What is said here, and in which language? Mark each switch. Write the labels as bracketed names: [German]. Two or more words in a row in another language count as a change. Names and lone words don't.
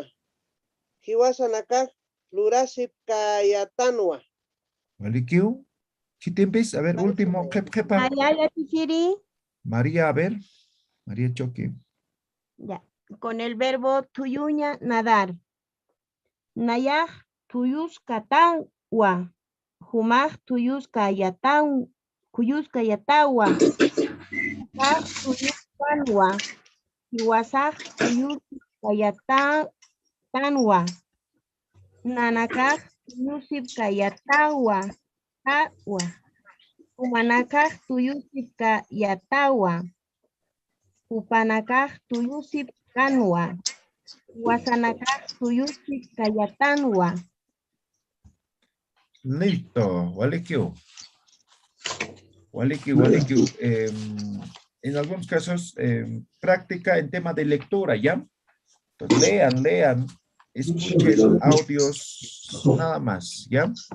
[Aymara] Hiwasanakak lurasip kayatanua. [Spanish] Vale, Kio. ¿Qué tiempos? A ver, último. María, a ver. María Choque. Ya. Con el verbo tuyuña, nadar. [Aymara] Nayaj tuyuskatawa. Humaj kuyuskayatawa. Humaj tuyuskanwa. Hiwasaj tuyuskayatanwa. Nanakaj tuyusipkayatawa. Humanakaj tuyusipkayatawa. Hupanakaj tuyusipkanwa. Huasanakaj tuyusipkayatanwa. [Spanish] Listo. Vale, Kio. Vale, Kio. En algunos casos, práctica en tema de lectura, ¿ya? Entonces, lean. Escuchen audios, nada más, ¿ya?